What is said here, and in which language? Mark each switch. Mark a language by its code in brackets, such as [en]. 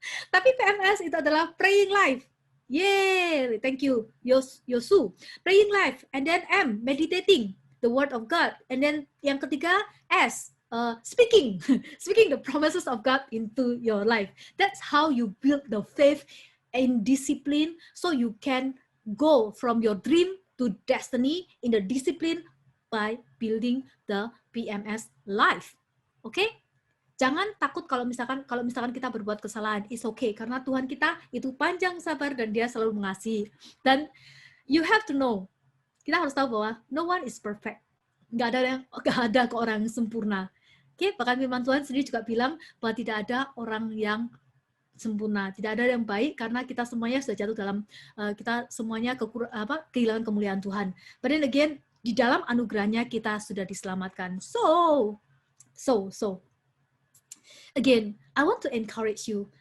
[id] Tapi PMS itu adalah praying life. [en] Yay, thank you, Yosu. Praying life, and then M, meditating the word of God, and then yang ketiga S, speaking the promises of God into your life. That's how you build the faith and discipline, so you can go from your dream to destiny in the discipline by building the PMS life. [id] Okay? Jangan takut kalau misalkan kita berbuat kesalahan, it's okay, karena Tuhan kita itu panjang sabar dan Dia selalu mengasihi. [en] Dan you have to know, kita harus tahu bahwa no one is perfect. [id] Nggak ada orang yang sempurna. Oke, bahkan firman Tuhan sendiri juga bilang bahwa tidak ada orang yang sempurna, tidak ada yang baik, karena kita semuanya sudah jatuh dalam kita semuanya kehilangan kemuliaan Tuhan. But then again, di dalam anugerahnya kita sudah diselamatkan. [en] So again, I want to encourage you.